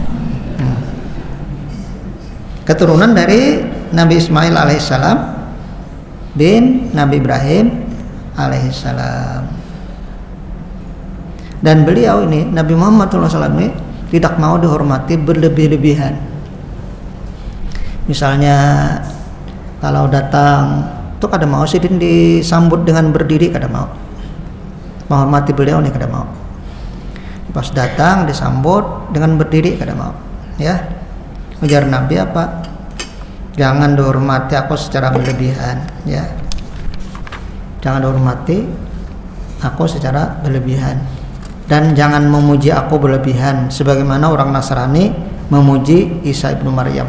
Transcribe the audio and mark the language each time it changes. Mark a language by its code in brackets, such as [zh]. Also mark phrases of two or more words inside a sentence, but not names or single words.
[id] Keturunan dari Nabi Ismail alaihissalam bin Nabi Ibrahim alaihissalam. Dan beliau ini Nabi Muhammad SAW ini tidak mau dihormati berlebih-lebihan. [bjn] Misalnya kalau datang tuh kada mau sidin disambut dengan berdiri, kada mau. Menghormati beliau nih kada mau. Pas datang disambut dengan berdiri kada mau. [id] Ya. Ujar Nabi apa? Jangan dihormati aku secara berlebihan, ya. Jangan dihormati aku secara berlebihan. Dan jangan memuji aku berlebihan sebagaimana orang Nasrani memuji Isa ibnu Maryam.